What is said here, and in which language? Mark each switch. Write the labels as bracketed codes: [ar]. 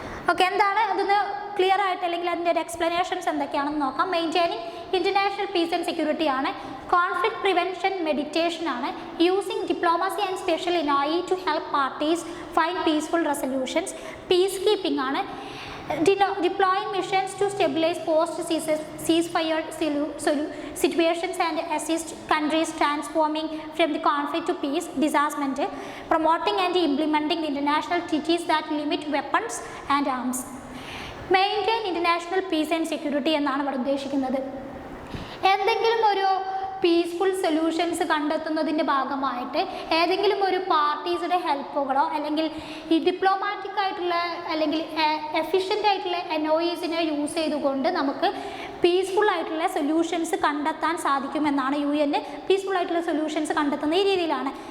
[ml] Okay, എന്താണ് അതൊന്ന് clear ആയിട്ട് അല്ലെങ്കിൽ അതിൻ്റെ ഒരു എക്സ്പ്ലനേഷൻസ് എന്തൊക്കെയാണെന്ന് നോക്കാം. [en] Maintaining international peace and security ആണ്. Conflict prevention meditation ആണ്. Using diplomacy and special envoy to help parties find peaceful resolutions. Peacekeeping ആണ്. Deploying missions to stabilize post-ceasefire situations and assist countries transforming from the conflict to peace, disarmament. Promoting and implementing the international treaties that limit weapons and arms. Maintain international peace and security [ml] എന്നാണ് ഇവിടെ ഉദ്ദേശിക്കുന്നത്. എന്തെങ്കിലും ഒരു peaceful solutions കണ്ടെത്തുന്നതിൻ്റെ ഭാഗമായിട്ട് ഏതെങ്കിലും ഒരു പാർട്ടീസിൻ്റെ ഹെൽപ്പുകളോ അല്ലെങ്കിൽ ഈ ഡിപ്ലോമാറ്റിക് ആയിട്ടുള്ള അല്ലെങ്കിൽ എഫിഷ്യൻ്റ് ആയിട്ടുള്ള എൻഒഇസിനെ യൂസ് ചെയ്തുകൊണ്ട് നമുക്ക് പീസ്ഫുൾ ആയിട്ടുള്ള സൊല്യൂഷൻസ് കണ്ടെത്താൻ സാധിക്കുമെന്നാണ് UN പീസ്ഫുൾ ആയിട്ടുള്ള സൊല്യൂഷൻസ് കണ്ടെത്തുന്ന ഈ രീതിയിലാണ്.